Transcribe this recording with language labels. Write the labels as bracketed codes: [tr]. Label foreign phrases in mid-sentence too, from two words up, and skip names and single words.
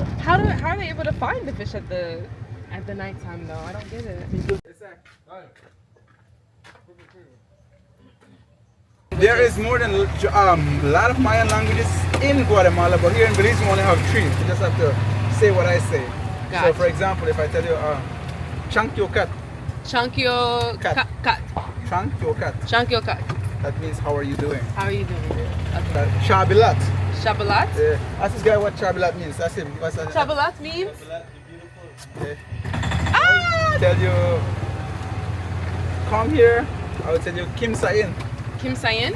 [en] How are they able to find the fish at the nighttime though? I don't get it. There is more than a lot of Mayan languages in Guatemala, but here in Belize we only have 3. You just have to say what I say. Gotcha. So for example, if I tell you [kek] Chankyo kat, Chankyo kat. Chankyo kat, Chankyo kat. [en] that means how are you doing? How are you doing? Okay. Chabilat. Shabalat? Ask this guy what chabilat means. That's him. Shabalat means? Tell you, come here. I will tell you [kek] Kim Sain. Kim Sayin?